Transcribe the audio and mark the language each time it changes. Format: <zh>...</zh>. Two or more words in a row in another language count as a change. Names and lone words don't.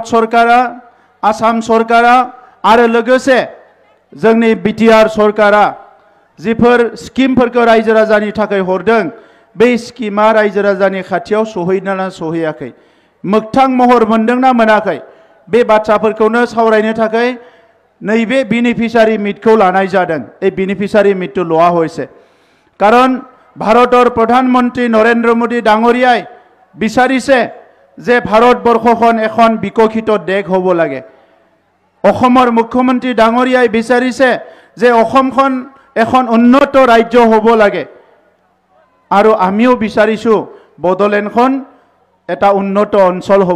<brx>सरकारा आसाम सरकारा आरो लोगोसे जोंनि BTR सरकारा जिफोर स्किमफोरखौ रायजो राजानि थाखाय हरदों बे स्किमा रायजो राजानि खाथियाव सहैना सहैयाखै मोगथां महर मोनदोंना मोनाखै बे बाथ्राफोरखौनो सावरायनो थाखाय नैबे बेनिफिशियारि मिटखौ लानाय जादों</brx> <as>এই বেনিফিশিয়ারি মিটটো লোৱা হৈছে কাৰণ ভাৰতৰ প্ৰধানমন্ত্ৰী নৰেন্দ্ৰ মোদী ডাঙৰীয়াই বিচাৰিছে যে ভাৰতবৰ্ষখন এখন বিকশিত দেশ হ'ব লাগে অসমৰ মুখ্যমন্ত্ৰী ডাঙৰীয়াই বিচাৰিছে যে অসমখন এখন উন্নত ৰাজ্য হ'ব লাগে আৰু আমিও বিচাৰিছো বড়োলেণ্ডখন এটা উন্নত অঞ্চল হ'ব</as>